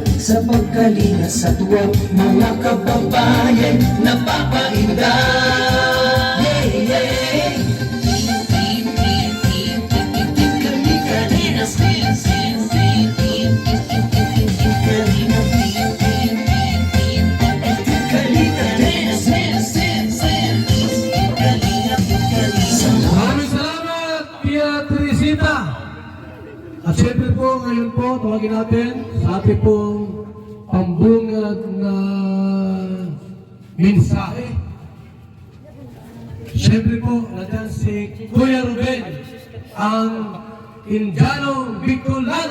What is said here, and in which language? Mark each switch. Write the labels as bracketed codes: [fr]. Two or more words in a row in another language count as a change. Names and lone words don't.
[tl] sa pagkalinga sa tuwa, mga kababayan napapainda. [en] Yeah, yeah. Kalina, sin, sin, sin. Kalina, Kalina, sin, sin, sin. Kalina, [tl] Maraming salamat, Tia Teresita. At syempre po, ngayon po, tawagin natin sa ating pong pambungad na mensahe. Syempre po, nandiyan si Kuya Ruben, ang Indiano Bicolano.